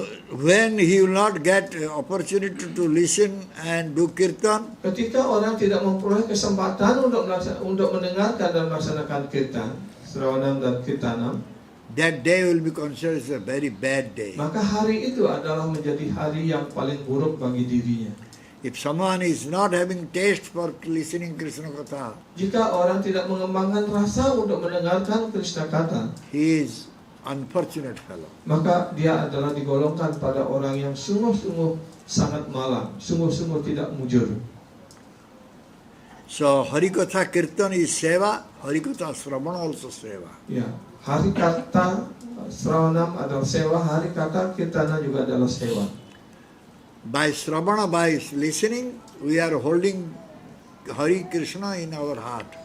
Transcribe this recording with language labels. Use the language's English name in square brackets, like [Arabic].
[English] When he will not get opportunity to listen and do kirtan, [Indonesian] Ketika orang tidak memperoleh kesempatan untuk mendengarkan dan melaksanakan kirtan, sravanam dan kirtanam, [English] that day will be considered as a very bad day. [Indonesian] maka hari itu adalah menjadi hari yang paling buruk bagi dirinya. [English] If someone is not having taste for listening Krishna Katha, [Indonesian] Jika orang tidak mengembangkan rasa untuk mendengarkan Krishna kata, [English] he is unfortunate fellow. [Indonesian] maka dia adalah digolongkan pada orang yang sungguh-sungguh sangat malang, sungguh-sungguh tidak mujur. [English] So Harikatha Kirtan is seva, Harikatha Sravana also seva. [Indonesian] Ya, hari kata Sravanam adalah sewa, hari kata kirtana juga adalah sewa. [English] By Sravana, by listening, we are holding Hari Krishna in our heart.